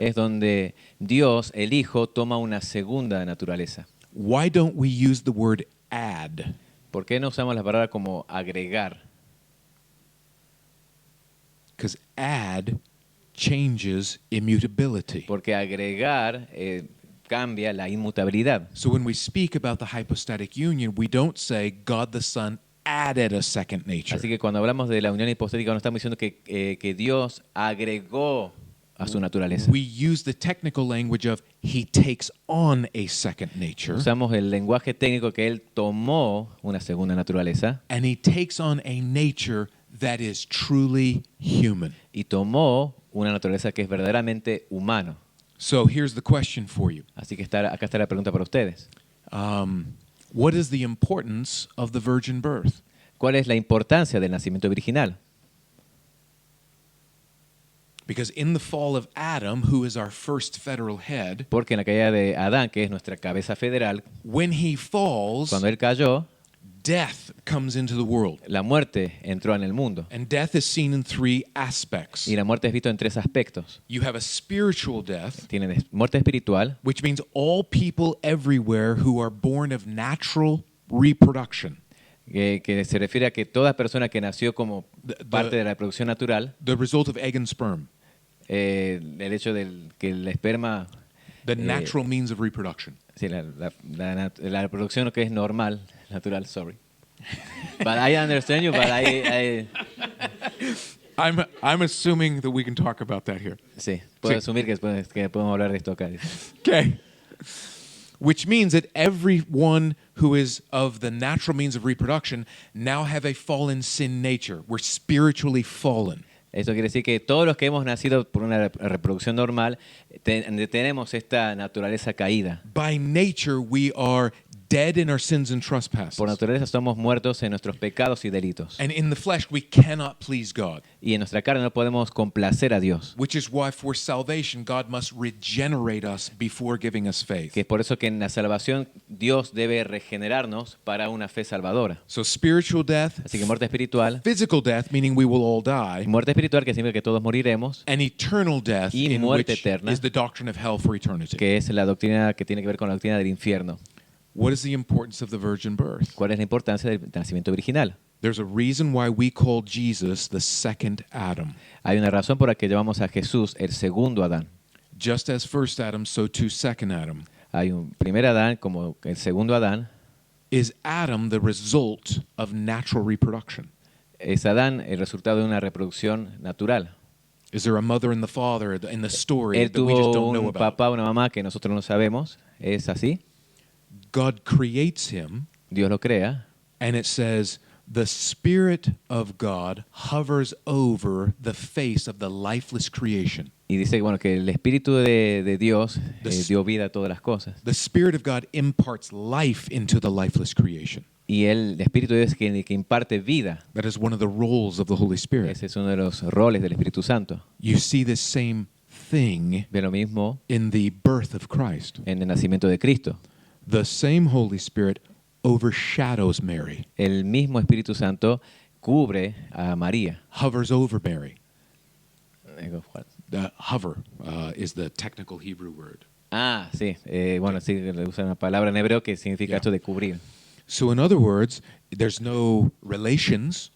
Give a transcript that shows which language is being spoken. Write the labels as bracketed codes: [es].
[es] es donde Dios, el Hijo, toma una segunda naturaleza. [en] Why don't we use the word add? [es] ¿Por qué no usamos la palabra como agregar? [en] Because add changes immutability. [es] Porque agregar cambia la inmutabilidad. [en] So when we speak about the hypostatic union, we don't say God the Son added a second nature. [es] Así que cuando hablamos de la unión hipostática no estamos diciendo que Dios agregó a su naturaleza. [en] We use the technical language of he takes on a second nature, [es] Usamos el lenguaje técnico que Él tomó una segunda naturaleza [en] and he takes on a nature that is truly human. [es] y tomó una naturaleza que es verdaderamente humano. [en] So here's the question for you. [es] Así que acá está la pregunta para ustedes. [en] What is the importance of the virgin birth? [es] ¿Cuál es la importancia del nacimiento virginal? [en] Because in the fall of Adam, who is our first federal head, [es] Porque en la caída de Adán, que es nuestra cabeza federal, [en] when he falls, [es] cuando él cayó, [en] death comes into the world. [es] la muerte entró en el mundo. [en] And death is seen in three aspects. [es] Y la muerte es visto en tres aspectos. [en] You have a spiritual death, [es] Tienen muerte espiritual, [en] which means all people everywhere who are born of natural reproduction. [es] que se refiere a que toda persona que nació como parte de la reproducción natural, [en] The result of egg and sperm, [es] el hecho de que el esperma, [en] the natural means of reproduction. [es] sí, la reproducción que es normal, natural, sorry. [en] But I understand you, but I'm assuming that we can talk about that here. [es] sí, puedo Sí. asumir que podemos hablar de esto acá. [en] Okay. Which means that everyone who is of the natural means of reproduction now have a fallen sin nature. We're spiritually fallen. [es] Esto quiere decir que todos los que hemos nacido por una reproducción normal tenemos esta naturaleza caída. [en] By nature, we are dead in our sins and trespasses. [es] Por naturaleza somos muertos en nuestros pecados y delitos. [en] And in the flesh, we cannot please God. [es] Y en nuestra carne no podemos complacer a Dios. [en] Which is why for salvation, God must regenerate us before giving us faith. [es] Que es por eso que en la salvación Dios debe regenerarnos para una fe salvadora. [en] So spiritual death, [es] Así que muerte espiritual, [en] physical death, meaning we will all die, [es] muerte espiritual que significa que todos moriremos, [en] and eternal death, [es] Y [en] in [es] muerte [en] which [es] eterna. [en] is the doctrine of hell for eternity. [es] que es la doctrina que tiene que ver con la doctrina del infierno. [en] What is the importance of the virgin birth? [es] ¿Cuál es la importancia del nacimiento virginal? [en] There's a reason why we call Jesus the second Adam. [es] Hay una razón por la que llamamos a Jesús el segundo Adán. [en] Just as first Adam, so too second Adam. [es] Hay un primer Adán como el segundo Adán. [en] Is Adam the result of natural reproduction? [es] Es Adán el resultado de una reproducción natural. [en] Is there a mother and the father in the story [es] Él [en] that we just [es] tuvo [en] don't know [es] un [en] about? [es] papá, una mamá que nosotros no sabemos. ¿Es así? [en] God creates him, [es] Dios lo crea. [en] and it says, the Spirit of God hovers over the face of the lifeless creation. [es] Y dice bueno, que el Espíritu de Dios [en] The [es] dio vida a todas las cosas. [en] The Spirit of God imparts life into the lifeless creation. [es] Y el Espíritu de Dios es que imparte vida. [en] That is one of the roles of the Holy Spirit. [es] Ese es uno de los roles del Espíritu Santo. [en] You see this same thing [es] Ve lo mismo [en] in the birth of Christ. [es] en el nacimiento de Cristo. [en] The same Holy Spirit overshadows Mary, [es] El mismo Espíritu Santo cubre a María. [en] hovers over Mary. [es] Digo, [en] Hover is the technical Hebrew word. [es] Ah, sí. Bueno, sí, le usan una palabra en hebreo que significa [en] Yeah. [es] esto de cubrir. [en] So in other words, there's no relations.